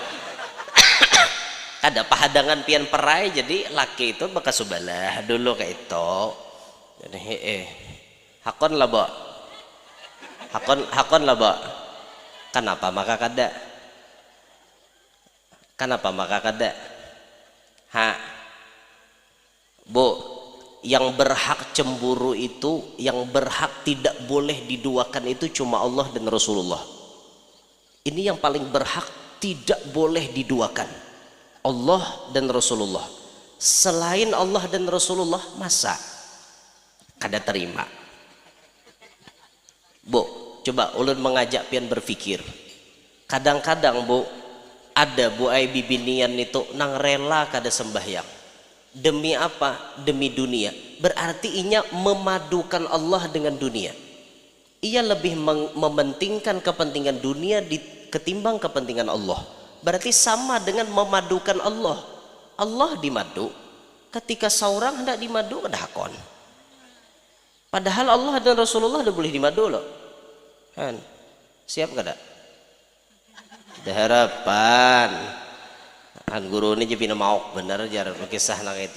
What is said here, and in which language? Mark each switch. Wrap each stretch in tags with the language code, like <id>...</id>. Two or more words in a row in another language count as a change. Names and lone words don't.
<bjn>Ada pahadangan pian perai jadi laki itu bekas subalah dulu kayak itu. Jadi hakon lah bo. Hakon lah bo. Kenapa maka kada? Kenapa maka kada? Bu,</bjn> <id>yang berhak cemburu itu, yang berhak tidak boleh diduakan itu cuma Allah dan Rasulullah. Ini yang paling berhak tidak boleh diduakan, Allah dan Rasulullah.</id> <bjn>Selain Allah dan Rasulullah masa kada terima. Bu, coba ulun mengajak pian berpikir. Kadang-kadang bu, ada bu ai bibinian itu nang rela kada sembahyang.</bjn> <id>Demi apa? Demi dunia. Berarti inya memadukan Allah dengan dunia. Ia lebih mementingkan kepentingan dunia ketimbang kepentingan Allah. Berarti sama dengan memadukan Allah. Allah dimadu, ketika seorang hendak dimadu</id> <bjn>kada hakon.</bjn> <id>Padahal Allah dan Rasulullah udah boleh dimadu loh.</id> <bjn>Kan? Siap kada? Ada harapan. Kan guru ini jadi mau bener jar kisah nang itu.</bjn>